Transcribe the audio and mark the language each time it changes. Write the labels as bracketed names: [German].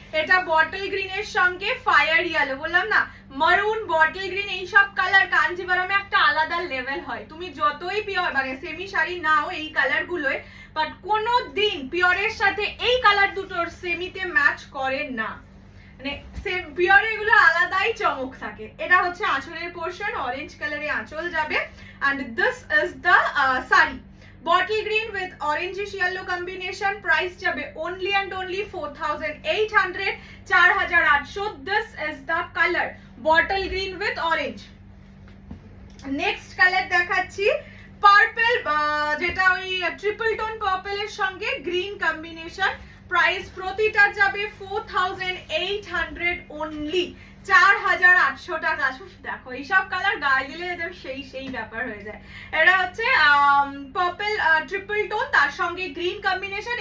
[Bangla] এটা বটল গ্রিনের সঙ্গে ফায়ার ইয়েলো, বললাম না মারুন বটল গ্রিন, এই সব কালার কাঞ্জিভারমে একটা আলাদা লেভেল হয়। তুমি যতই পিওর মানে সেমি শাড়ি নাও এই কালার গুলোয়, বাট কোনো দিন পিওরের সাথে এই কালার দুটোর সেমিতে ম্যাচ করে না, মানে পিওর এগুলো আলাদাই চমক থাকে। এটা হচ্ছে আঁচলের পোর্শন, অরেঞ্জ কালারে আঁচল যাবে [English] and this is the saree bottle green with orangish yellow combination. price যাবে only and only 4800, 4800. this is the color bottle green with orange. [Bangla] next color দেখাচ্ছি পার্পল, যেটা ওই ট্রিপল টোন পার্পল এর সঙ্গে green combination. Price প্রতিটা যাবে 4800 only, 4800 টাকা। দেখো এইসব কালার গায়ে দিলে সেই ব্যাপার হয়ে যায়। এটা হচ্ছে পার্পল ট্রিপল টোন, তার সঙ্গে গ্রিন কম্বিনেশন।